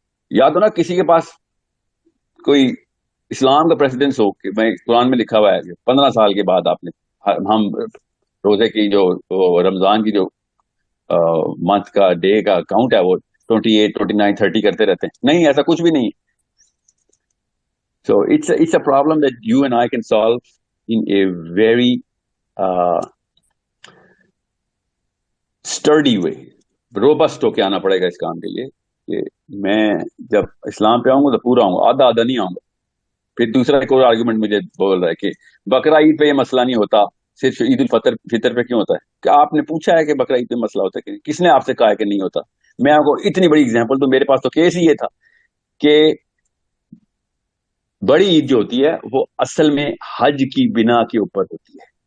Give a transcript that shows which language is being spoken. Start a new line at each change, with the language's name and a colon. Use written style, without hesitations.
Urdu: یا تو نا کسی کے پاس کوئی اسلام کا پریسیڈنس ہو کہ میں قرآن میں لکھا ہوا ہے 15 سال کے بعد آپ نے ہم روزے کی جو رمضان کی جو منتھ کا ڈے کا کاؤنٹ ہے وہ 28 29 30 کرتے رہتے ہیں. نہیں، ایسا کچھ بھی نہیں ہے.
English: So it's a problem that you and I can solve in a very sturdy way.
Urdu: Robust ہو کے آنا پڑے گا اس کام کے لیے کہ میں جب اسلام پہ آؤں گا تو پورا آؤں گا، آدھا نہیں آؤں گا. پھر دوسرا ایک اور آرگومنٹ مجھے بول رہا ہے کہ بقرہ عید پہ یہ مسئلہ نہیں ہوتا، صرف عید الفطر پہ کیوں ہوتا ہے؟ کہ آپ نے پوچھا ہے کہ بقرہ عید پہ مسئلہ ہوتا ہے کہ کس نے آپ سے کہا ہے کہ نہیں ہوتا؟ میں آپ کو اتنی بڑی اگزامپل تو میرے پاس تو کیس ہی یہ تھا کہ بڑی عید جو ہوتی ہے وہ اصل میں حج کی بنا کے اوپر ہوتی ہے.